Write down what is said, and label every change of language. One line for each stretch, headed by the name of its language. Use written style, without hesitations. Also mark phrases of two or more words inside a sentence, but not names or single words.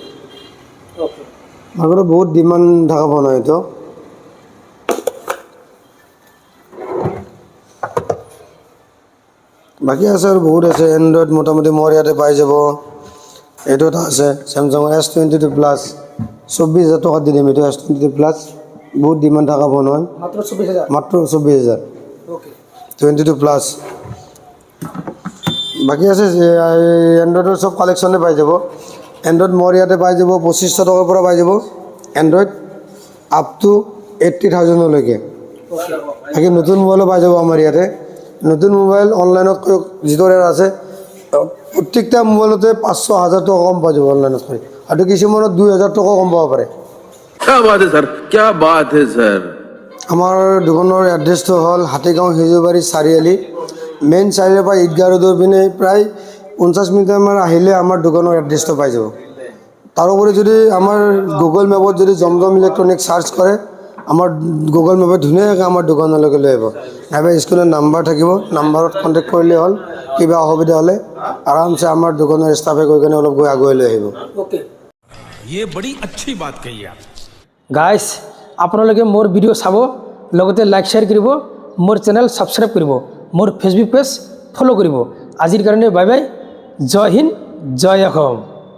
Assamese: আগতে বহুত ডিমান্ড থকা ফোন হয় এইটো বাকি আছে আৰু বহুত আছে এন্ড্ৰইড মোটামুটি মোৰ ইয়াতে পাই যাব এইটো এটা আছে স্যামসাঙৰ S22 প্লাস 24,000 টকা দি দিম এইটো S22 প্লাস বহুত ডিমান্ড থকা ফোন হয় মাত্র 24,000 মাত্ৰ 24,000 ওকে 22 প্লাস বাকি আছে এন্ড্ৰইডৰ সব কালেকশনে পাই যাব এন্ড্ৰইড মোৰ ইয়াতে পাই যাব 2500 টকাৰ পৰা পাই যাব এন্ড্ৰইড
English: up to
Assamese: 80,000 লৈকে বাকি নতুন মোবাইল পাই যাব আমাৰ ইয়াতে নতুন মোবাইল অনলাইনত যিদৰে আছে প্ৰত্যেকটা মোবাইলতে 500,000 টকা কম পাই যাব অনলাইনত আৰু কিছুমানত 2,000 টকা কম পাব পাৰে
Hindi: क्या बात है सर क्या बात है सर
Assamese: আমাৰ দোকানৰ এড্ৰেছটো হ'ল হাতীগাঁও হিজুবাৰী চাৰিআলি মেইন চাৰিআলিৰ পৰা ঈদগাহ ৰোডৰ পিনে প্ৰায় 50 মিনিটমান আহিলে আমাৰ দোকানৰ এড্ৰেছটো পাই যাব তাৰোপৰি যদি আমাৰ গুগল মেপত যদি জমজম ইলেক্ট্ৰনিক সাৰ্চ কৰে আমাৰ গুগল মেপত ধুনীয়াকৈ আমাৰ দোকানলৈকে লৈ আহিব নাইবা স্ক্ৰীণত নাম্বাৰ থাকিব নাম্বাৰত কণ্টেক্ট কৰিলে হ'ল কিবা অসুবিধা হ'লে আৰামছে আমাৰ দোকানৰ ষ্টাফে গৈ কিনে অলপ গৈ আগুৱাই লৈ আহিব ওকে
Hindi: ये बड़ी अच्छी बात कही आप
Assamese: গাইজ আপোনালোকে মোৰ ভিডিঅ' চাব লগতে
English: like share
Assamese: কৰিব মোৰ
English: channel subscribe
Assamese: কৰিব মোৰ
English: Facebook page follow'
Assamese: কৰিব আজিৰ কাৰণে
English: bye bye
Hindi: जय हिन्द
Assamese: জয় অসম